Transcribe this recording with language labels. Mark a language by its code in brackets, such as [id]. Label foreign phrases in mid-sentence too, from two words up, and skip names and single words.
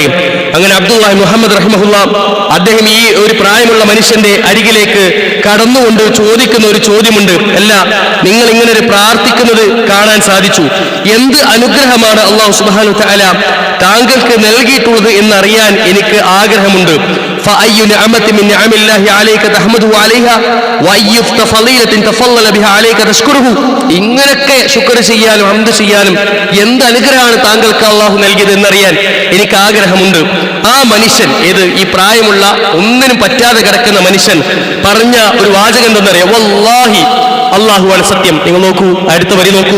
[ml] അങ്ങനെ അബ്ദുല്ലാഹി മുഹമ്മദ് റഹിമഹുല്ലാ അദ്ദേഹം ഈ ഒരു പ്രായമുള്ള മനുഷ്യന്റെ അരികിലേക്ക് കടന്നുകൊണ്ട് ചോദിക്കുന്ന ഒരു ചോദ്യമുണ്ട്. അല്ല, നിങ്ങൾ ഇങ്ങനെ ഒരു പ്രാർത്ഥിക്കുന്നത് കാണാൻ സാധിച്ചു, എന്ത് അനുഗ്രഹമാണ് അല്ലാഹു [ar] سبحانه و تعالى [ml] താങ്കൾക്ക് നൽകിയിട്ടുള്ളത് എന്നറിയാൻ എനിക്ക് ആഗ്രഹമുണ്ട്. [ar] فأي نعمة من نعم الله عليك تحمده عليها وأي فضيلة تفضل بها عليك تشكره. [ml] ഇങ്ങനൊക്കെ ശുക്ർ ചെയ്യാനും ഹംദ് ചെയ്യാനും എന്ത് അനുഗ്രഹമാണ് താങ്കൾക്ക് അല്ലാഹു നൽകിയത് എന്നറിയാൻ എനിക്ക് ആഗ്രഹമുണ്ട്. ആ മനുഷ്യൻ, ഏത് ഈ പ്രായമുള്ള ഒന്നിനും പറ്റാതെ കിടക്കുന്ന മനുഷ്യൻ പറഞ്ഞ ഒരു വാചകം എന്തെന്നറിയാം? വല്ലാഹി, അല്ലാഹുവാണ് സത്യം. നിങ്ങൾ നോക്കൂ, അടുത്ത വരി നോക്കൂ.